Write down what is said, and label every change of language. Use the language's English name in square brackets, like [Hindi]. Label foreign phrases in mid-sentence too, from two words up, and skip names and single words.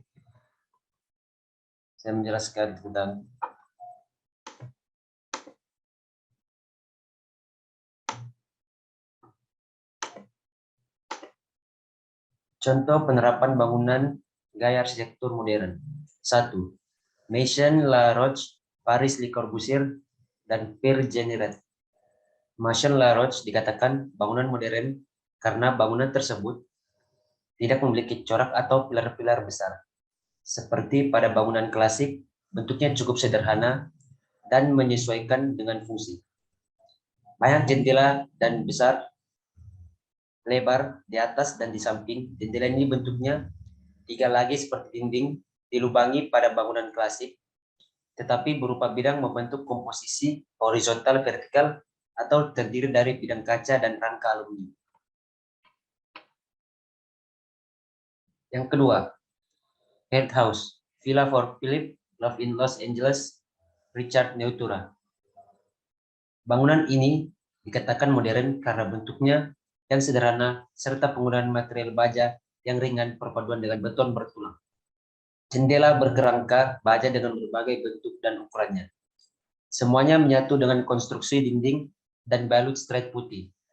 [Indonesian] Saya menjelaskan tentang contoh penerapan bangunan gaya arsitektur modern. 1. Maison La Roche, Paris Le Corbusier, dan Pierre Jeanneret. Maison La Roche dikatakan bangunan modern karena bangunan tersebut tidak memiliki corak atau pilar-pilar besar. Seperti pada bangunan klasik, bentuknya cukup sederhana dan menyesuaikan dengan fungsi. Banyak jendela dan besar, lebar di atas dan di samping. Jendela ini bentuknya tiga lagi seperti dinding, dilubangi pada bangunan klasik. tetapi berupa bidang membentuk komposisi horizontal vertikal atau terdiri dari bidang kaca dan rangka aluminium. Yang kedua, Head House, Villa for Philip Love in Los Angeles, Richard Neutura. Bangunan ini dikatakan modern karena bentuknya yang sederhana serta penggunaan material baja yang ringan perpaduan dengan beton bertulang. Jendela berkerangka baja dengan berbagai bentuk dan ukurannya. Semuanya menyatu dengan konstruksi dinding dan balustrade putih.